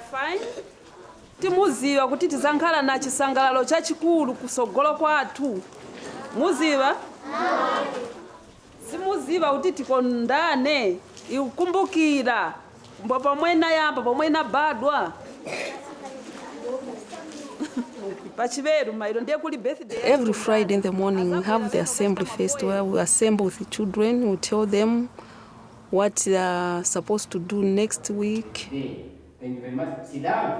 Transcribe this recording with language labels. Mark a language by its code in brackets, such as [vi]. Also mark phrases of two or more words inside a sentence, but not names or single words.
[ny] ai timuziva kuti tizankhala na chisangalalo chachikulu kusogolo kwathu muziva simuziva kuti tikondane ikukumbukira pomwe nayamba pomwe nabadwa. [en] Every Friday in the morning we have the assembly fest where we assemble with the children. We tell them what they are supposed to do next week. Thank you very much. Sit down.